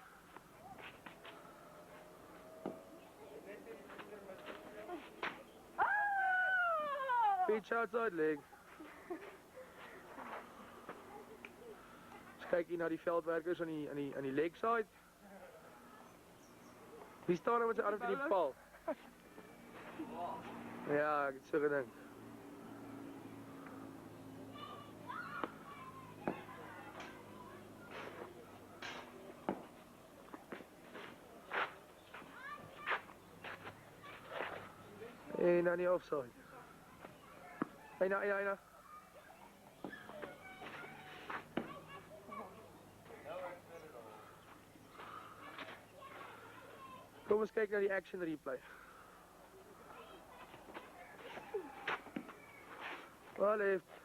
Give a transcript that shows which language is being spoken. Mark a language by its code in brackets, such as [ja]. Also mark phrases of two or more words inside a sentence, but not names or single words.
[en] Pitch outside leg. [af] Eens kyk hier na die veldwerkers aan die [en] leg side. [af] Wie staan nou met sy arms in die paal? Ja, ek het so gedink. En dan die offside. Eina. Kom ons kyk na die [en] action replay. Wel heeft.